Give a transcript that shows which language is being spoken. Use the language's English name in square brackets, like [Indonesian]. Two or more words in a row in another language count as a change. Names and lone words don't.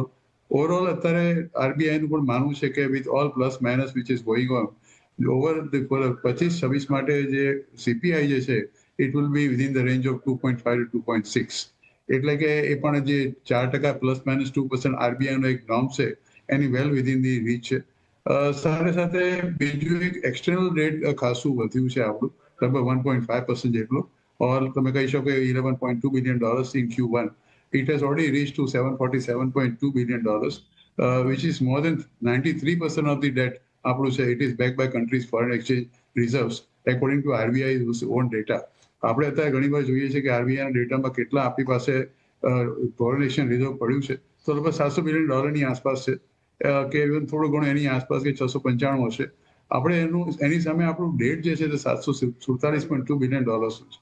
[Gujarati] ઓવરઓલ અત્યારે આરબીઆઈનું પણ માનવું છે કે [English] with all plus minus which is going on over 25-26 [Gujarati] માટે જે સીપીઆઈ જે છે [English] it will be within the range of 2.5 to 2.6. [Gujarati] એટલે કે એ પણ જે 4% [English] plus minus [Gujarati] 2% આરબીઆઈનો એક નોર્મ છે એની [English] well within the reach [Gujarati] છે. સાથે સાથે બીજું એક [English] external rate [Gujarati] ખાસું વધ્યું છે આપણું, લગભગ 1.5% જેટલું, ઓર તમે કહી શકો $11.2 [English] billion in Q1. It has already reached to $747.2 billion, which is more than 93% of the debt [Gujarati] આપણું છે. [English] It is backed by countries' foreign exchange reserves according to RBI's own data. [Gujarati] આપણે અત્યારે ઘણી વાર જોઈએ છીએ કે આરબીઆઈના ડેટામાં કેટલા આપણી પાસે [English] foreign exchange reserve [Gujarati] પડ્યું છે, તો લગભગ $700 billion આસપાસ છે કે થોડું ઘણું એની આસપાસ કે 695 હશે. આપણે એની સામે આપણું ડેટ જે છે તે $747.2 બિલિયન છે.